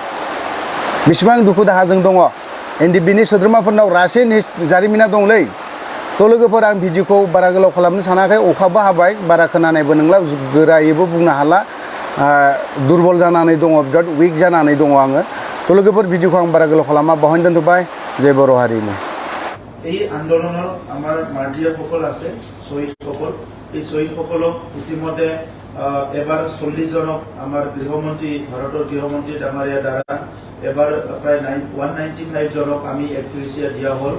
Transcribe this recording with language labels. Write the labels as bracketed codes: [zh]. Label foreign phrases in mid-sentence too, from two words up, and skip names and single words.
[brx] बेसेबां दुखु दाहाजों दङ। एनडिएफबिनि सोद्रोमाफोरनाव रासिन जारिमिना दंलै। थ' लोगोफोर आं भिडिअखौ बारा गोलाव खालामनो सानाखै, अखाबो हाबाय, बारा खोनानायबो नंला, गोरायैबो बुंनो हाला, दुरबल जानानै दङ, बिराद उइक जानानै दङ आङो। थ' लोगोफोर भिडिअखौ आं बारा गोलाव खालामा, बावहायनो दोनथ'बाय। जय बर' हारिनि। [as] এই আন্দোলনৰ আমাৰ মাৰ্টিয়াৰসকল আছে, শ্বহীদসকল। এই শ্বহীদসকলক ইতিমধ্যে এবাৰ 40 জনক আমাৰ গৃহমন্ত্ৰী, ভাৰতৰ গৃহমন্ত্ৰী ডাঙৰীয়া দ্বাৰা এবাৰ প্ৰায় 195 জনক আমি এক্সগ্ৰেছিয়া দিয়া হ'ল।